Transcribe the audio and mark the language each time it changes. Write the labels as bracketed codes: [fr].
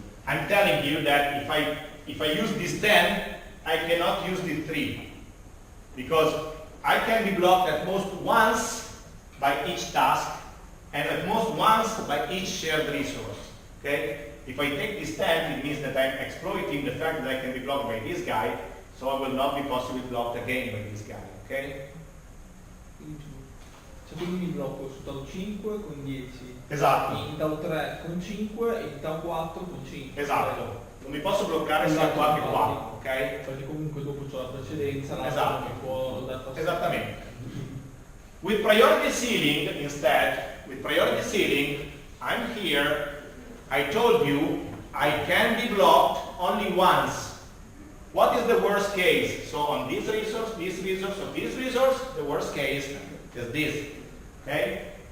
[en] I'm telling you that if I use this 10, I cannot use the 3, because I can be blocked at most once by each task and at most once by each shared resource. Okay? If I take this 10, it means that I'm exploiting the fact that I can be blocked by this guy, so I will not be possibly blocked again by this guy. Okay? [it] Cioè quindi mi blocco su tau 5 con 10, Esatto. in tau 3 con 5 e in tau 4 con 5. Esatto. Non mi posso bloccare sia qua che qua, ok? Perché comunque dopo c'ho la precedenza, l'altro Esatto. mi può dar fastidio. Esattamente. [en] With priority ceiling, instead, with priority ceiling, I'm here, I told you, I can be blocked only once. What is the worst case? So on this resource, or this resource, the worst case is this, okay?